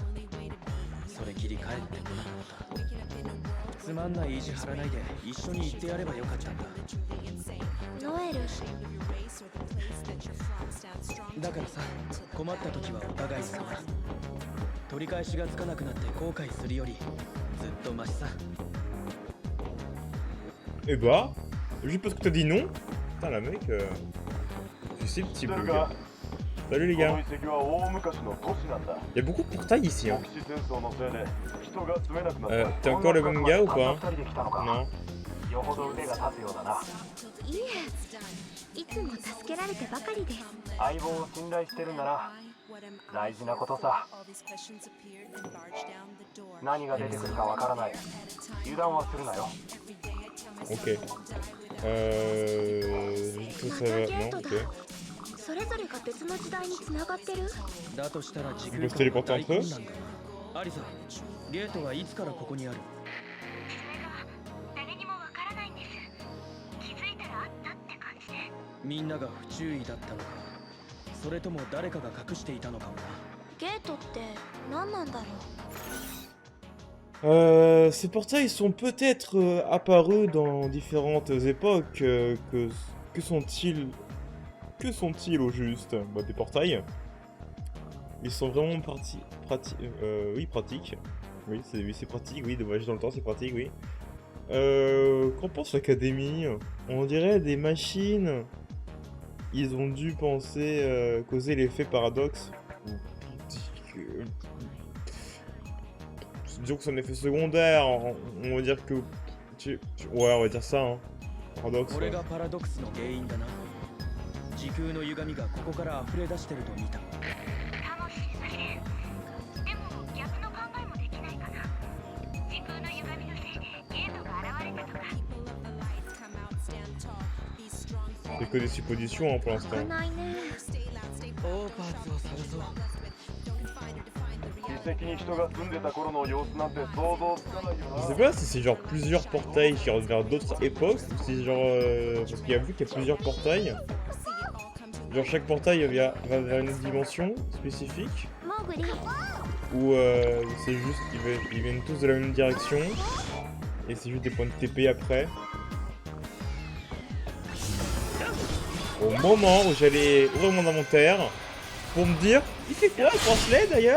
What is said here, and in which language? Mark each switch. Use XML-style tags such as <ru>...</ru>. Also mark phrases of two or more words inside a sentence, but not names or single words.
<ja>それきり帰ってこなかった。つまんない意地張らないで一緒に行ってやればよかったんだ。ノエル。だからさ、困った時はお互い様。取り返しがつかなくなって後悔するよりずっとマシさ。</ja> <fr>Eh bah, juste parce que t'as dit non. Putain la mec, je sais le petit bug. Salut les gars. Il y a beaucoup de portails ici. Hein. T'es encore le même gars ou pas? Non.</fr> <ja>いえ、いつも助けられてばかりです。相棒を信頼してるなら大事なことさ。何が出てくるかわからない。油断はするなよ。</ja> <fr>Ok. Ça va. Non, ok.</fr> <ja>それぞれが別の時代につながってる。だとしたら時空間の大混乱だ。アリサ、ゲートはいつからここにある？誰にもわからないんです。気づいたらあったって感じで。みんなが不注意だったのか、それとも誰かが隠していたのかもな。ゲートって何なんだろう。</ja> <fr>Ces portails sont peut-être apparus dans différentes époques. Que sont-ils? Que sont-ils au juste? Bah, des portails. Ils sont vraiment oui, pratiques. Oui, c'est pratique, oui, de voyager dans le temps, c'est pratique, oui. Qu'en pense l'académie? On dirait des machines. Ils ont dû penser causer l'effet paradoxe. Disons que c'est un effet secondaire, on va dire que... Ouais, on va dire ça, hein. Paradoxe. Ouais.</fr> <ja>時空の歪みがここから溢れ出してると見た。楽しいだけ。でも逆の考えもできないかな。時空の歪みのせいでゲートが現れたとか。</ja> <fr>C'est que des suppositions hein, pour l'instant.</fr> <ja>ないね。オーパーツを探そう。遺跡に人が住んでた頃の様子なんて想像つかないよ</ja> <fr>Je</fr> <ja>な。</ja> <fr>sais pas si c'est genre plusieurs portails qui rentrent vers d'autres époques, ou si genre... parce qu'il y a vu qu'il y a plusieurs portails. Genre chaque portail va vers une dimension spécifique. Ou c'est juste qu'ils viennent tous de la même direction. Et c'est juste des points de TP après. Au moment où j'allais ouvrir mon inventaire pour me dire il fait quoi le bracelet d'ailleurs?</fr>